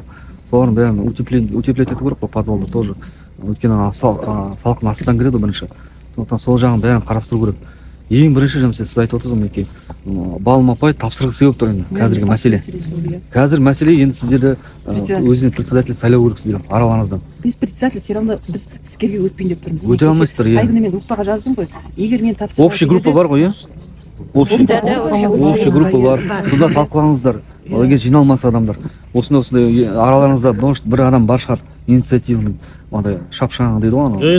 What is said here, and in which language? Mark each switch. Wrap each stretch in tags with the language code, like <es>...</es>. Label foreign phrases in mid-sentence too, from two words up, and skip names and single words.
<kk>Солардың бәрін утеплять ету керек қой, подвалды тоже. Өйткені салқын астынан кіреді бірінші. Сондықтан сол жағын бәрін қарастыру керек. Ең бірінші жұмыс сіз айтып отырсыз мінекей, балым апай тапсырғысы келіп тұр енді қазіргі мәселе. Қазір мәселе енді сіздерді өзіне председатель сайлау керексіздер араларыңыздан. Біз председатель</kk> <ru>все равно</ru> <kk>біз іскерге өтпейін деп тұрмыз. Өте алмайсыздар, иә. Айгүні мен группаға жаздым ғой. Егер мен тапсырма</kk> <ru>Общий группа</ru> <kk>бар ғой, иә?</kk> <ru>Общий группа</ru> <kk>бар. Сонда талқылаңыздар. Оларға жиналмаса адамдар. Осындай араларыңызда бір адам бар шығар, инициативный, андай шапшаң дейді ғой анау.</kk>